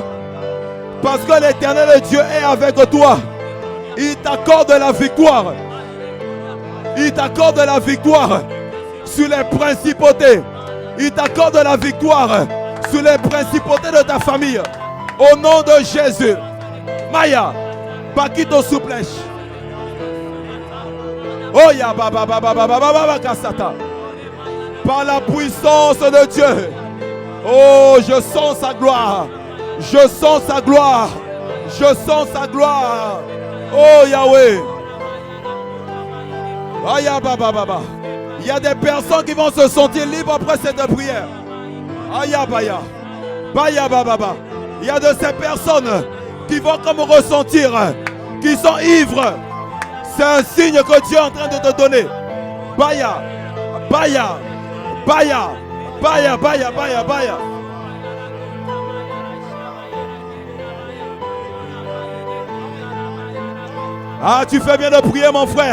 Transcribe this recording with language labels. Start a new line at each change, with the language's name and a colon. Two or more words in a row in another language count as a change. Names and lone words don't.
French: Parce que l'Éternel Dieu est avec toi. Il t'accorde la victoire. Il t'accorde la victoire sur les principautés. Il t'accorde la victoire sur les principautés de ta famille. Au nom de Jésus. Maya, Pakito Souplèche. Oh ya baba baba baba baba kasata. Par la puissance de Dieu. Oh, je sens sa gloire. Je sens sa gloire. Je sens sa gloire. Oh Yahweh. Aya baba baba. Il y a des personnes qui vont se sentir libres après cette prière. Aya baya. Baya baba baba. Il y a de ces personnes qui vont comme ressentir, qui sont ivres. C'est un signe que Dieu est en train de te donner. Baya. Baya. Baya. Baya baya baya baya. Ah, tu fais bien de prier, mon frère.